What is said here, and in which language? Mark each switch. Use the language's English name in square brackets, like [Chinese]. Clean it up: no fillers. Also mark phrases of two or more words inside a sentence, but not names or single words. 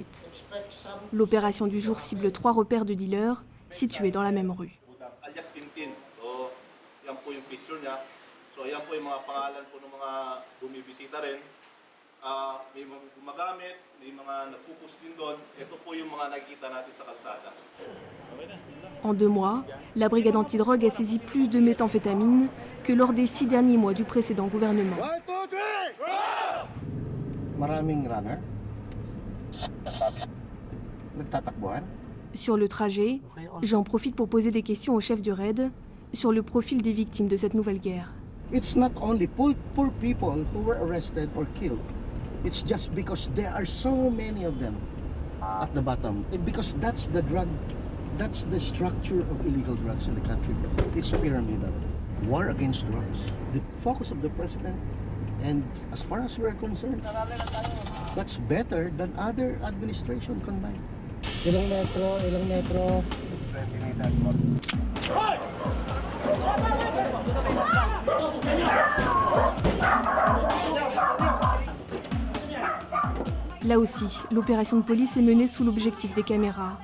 [French] L'opération du jour cible 3 repères de dealers situés dans la même rue. Alias Tintin. [Filipino] So, yan po yung picture niya. So, yan po yung mga pangalan po ng mga bumibisita rin. May mga gumagamit, may mga nagpupus din doon. Ito po yung mga nakikita natin sa kalsada. [French] En 2 mois, la brigade antidrogue a saisi plus de méthamphétamine que lors des 6 derniers mois du précédent gouvernement. [Filipino] Maraming runner. Nagtatakbuhan. [French] Sur le trajet, j'en profite pour poser des questions au chef du raid sur le profil des victimes de cette nouvelle guerre. [English] It's not only poor people who were arrested or killed. It's just because there are so many of them at the bottom. Because that's the structure of illegal drugs in the country. It's pyramidal. War against drugs. The focus of the president, and as far as we're concerned, that's better than other administration combined. [Filipino] Ilang metro. [French] Là aussi, l'opération de police est menée sous l'objectif des caméras.